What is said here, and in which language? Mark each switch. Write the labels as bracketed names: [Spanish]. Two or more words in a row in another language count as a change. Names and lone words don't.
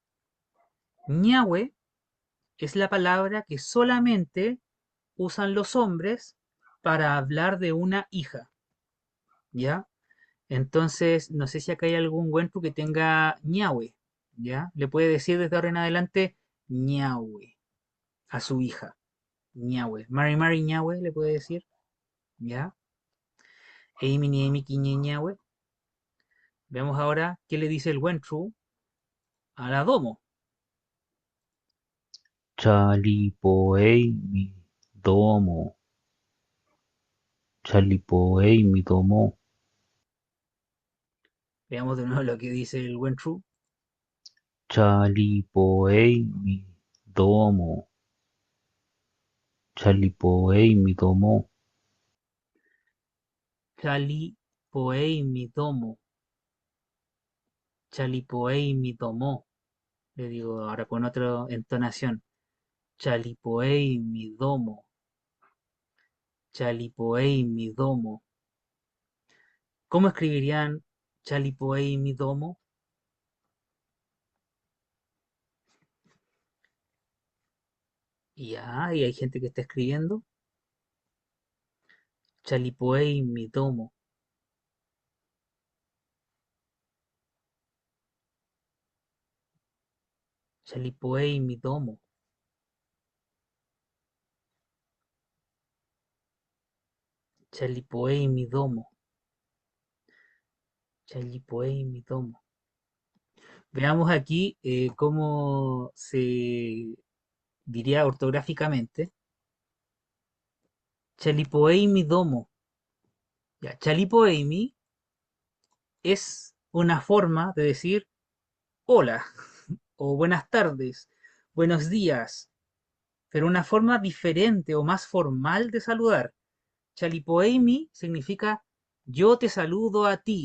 [Spanish] Ñahue es la palabra que solamente usan los hombres para hablar de una hija, ¿ya? Entonces, no sé si acá hay algún Wentu que tenga ñahue, ¿ya? Le puede decir desde ahora en adelante ñahue a su hija, ñahue. [Mapuche] Mari Mari ñahue [Spanish] le puede decir, ¿ya? [Mapuche] Eimi ni Eimi quiñe ñahue. [Spanish] Veamos ahora qué le dice el Wentu a la Domo. [Mapuche] Chalipoei mi domo. Chalipoei mi domo. [Spanish] Veamos de nuevo lo que dice el Wentu. [Mapuche] Chalipoei mi domo. Chalipoei mi domo. Chali poei mi domo. Chalipoei mi domo. [Spanish] Le digo ahora con otra entonación. [Mapuche] Chalipoei mi domo. Chalipoei mi domo. [Spanish] ¿Cómo escribirían [Mapuche] Chalipoei mi domo? [Spanish] Y hay gente que está escribiendo [Mapuche] Chalipoei mi domo. Chalipoei mi domo. Chalipoei mi domo. Chalipoei mi domo. [Spanish] Veamos aquí cómo se diría ortográficamente. [Mapuche] Chalipoei mi domo. [Spanish] Ya, [Mapuche] Chalipoei mi [Spanish] es una forma de decir hola o buenas tardes, buenos días, pero una forma diferente o más formal de saludar. [Mapuche] Chalipoei mi [Spanish] significa yo te saludo a ti.